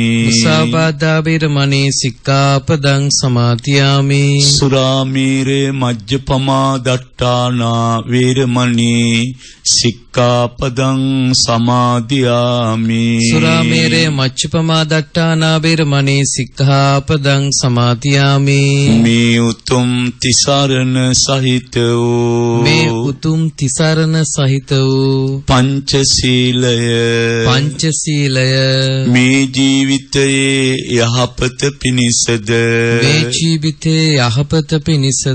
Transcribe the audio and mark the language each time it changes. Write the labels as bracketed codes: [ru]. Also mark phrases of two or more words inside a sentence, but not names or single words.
[pi] මුසාවාදා වේරමණී සික්ඛාපදං සමාදියාමි. සුරාමීරේ මජ්ජපමා දට්ඨානා වේරමණී සික්ඛාපදං සමාදියාමි. සුරාමේරේ මජ්ජපමා දට්ඨානා වේරමණී සික්ඛාපදං සමාදියාමි. [si] මේ උතුම් තිසරණ සහිත වූ මේ උතුම් තිසරණ සහිත වූ පංචශීලය මේ ජීවිතයේ යහපත පිණිසද මේ ජීවිතයේ යහපත පිණිසද